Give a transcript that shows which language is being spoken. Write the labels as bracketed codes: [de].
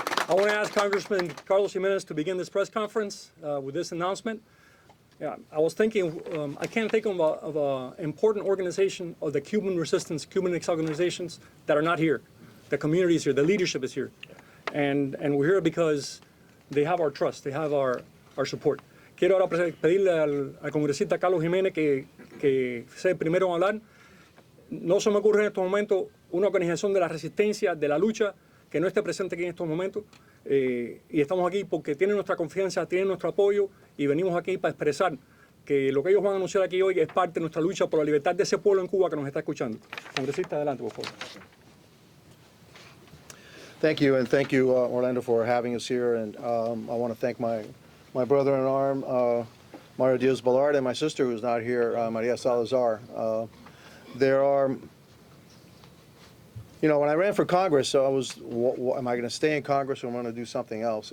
[en] I want to ask Congressman Carlos Jimenez to begin this press conference with this announcement. Yeah, I was thinking, I can't think of an important organization of the Cuban resistance, Cuban organizations that are not here. The community is here, the leadership is here. And we're here because they have our trust, they have our support. [es] Quiero ahora pedirle al congresista Carlos Jiménez que sea el primero en hablar. No se me ocurre en estos momentos una organización de la resistencia, de la lucha, que no esté presente aquí en estos momentos. Y estamos aquí porque tienen nuestra confianza, tienen nuestro apoyo, y venimos aquí para expresar que lo que ellos van a anunciar aquí hoy es parte de nuestra lucha por la libertad de ese pueblo en Cuba que nos está escuchando. Congresista, adelante, por favor. [en] Thank you, and thank you, Orlando, for having us here. And I want to thank my brother-in-arm, Mario Díaz-Balart, and my sister, who's not here, Maria Salazar. There are, you know, when I ran for Congress, I was, am I going to stay in Congress or am I going to do something else?